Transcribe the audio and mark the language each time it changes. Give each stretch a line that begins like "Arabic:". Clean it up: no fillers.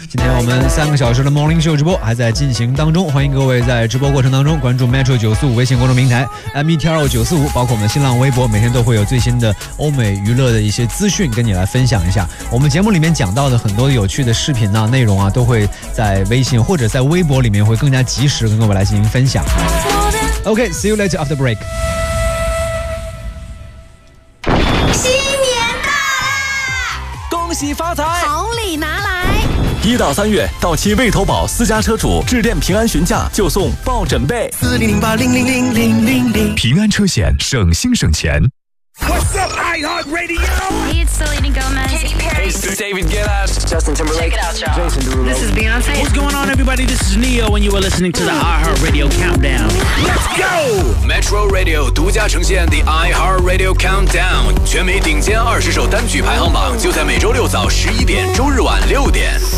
Chinese: 今天我们三个小时的 Morning Show 直播还在进行当中，欢迎各位在直播过程当中关注 Metro 九四五微信公众平台 METRO945， 包括我们新浪微博，每天都会有最新的欧美娱乐的一些资讯跟你来分享一下。我们节目里面讲到的很多有趣的视频啊、内容啊，都会在微信或者在微博里面会更加及时跟各位来进行分享。
English: OK，See、okay, you later after break。
Chinese: 发财，好礼拿来！一到三月到期未投保私家车主致电平安询价就送抱枕被。 4008000000 平安车险省心省钱。
English: What's up, iHeartRadio? Hey, it's Selena Gomez. Katy Perry. Hey, it's David Guetta. Justin Timberlake. Check it out, y'all. Jason Derulo. This is Beyonce. What's going on, everybody? This is Neo, and you are listening to the iHeartRadio Countdown. Let's go!
Chinese: Metro Radio 独家呈现 The iHeartRadio Countdown 全美顶尖二十首单曲排行榜，就在每周六早11点，周日晚6点。